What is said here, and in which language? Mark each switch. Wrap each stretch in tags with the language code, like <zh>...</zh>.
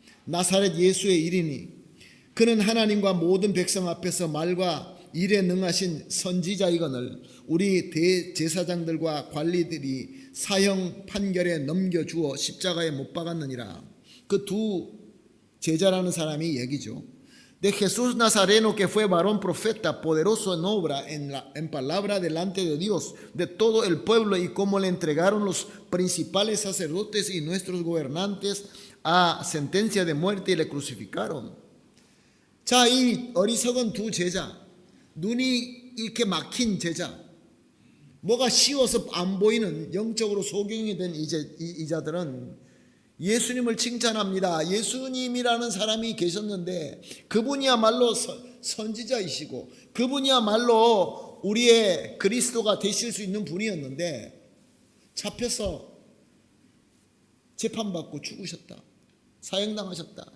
<ko>나사렛 예수의 이르니 그는 하나님과 모든 백성 앞에서 말과 일에 능하신 선지자이거늘 우리 대제사장들과 관리들이 사형 판결에 넘겨주어 십자가에 못 박았느니라. 그 두 제자라는 사람이 얘기죠.</ko> <es>De Jesús Nazareno que fue varón profeta, poderoso en obra, en palabra delante de Dios, de todo el pueblo, y cómo le entregaron los principales sacerdotes y nuestros gobernantes a sentencia de muerte y le crucificaron.</es> <ko>자, 이 어리석은 두 제자, 눈이 이렇게 막힌 제자, 뭐가 쉬워서 안 보이는 영적으로 소경이 된 이 자들은 예수님을 칭찬합니다. 예수님이라는 사람이 계셨는데 그분이야말로 선지자이시고 그분이야말로 우리의 그리스도가 되실 수 있는 분이었는데 잡혀서 재판받고 죽으셨다. 사형당하셨다.</ko>